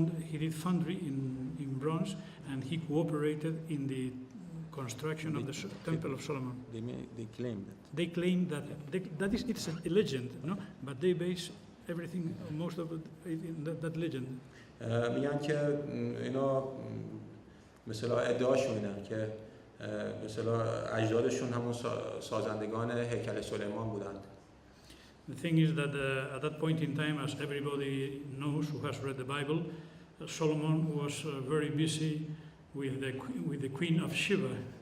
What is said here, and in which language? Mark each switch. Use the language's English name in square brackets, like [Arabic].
[English] He did foundry in bronze, and he cooperated in the construction of the Temple of Solomon. They claim that. They claim that it's a legend, but they base everything, most of it, in that legend. [Persian] میگن که اینا مثلا ادعاشون اینه که مثلا اجدادشون همون سازندگان هیکل سلیمان بودند. [English] The thing is that at that point in time, as everybody knows who has read the Bible, Solomon was very busy with the Queen of Sheba.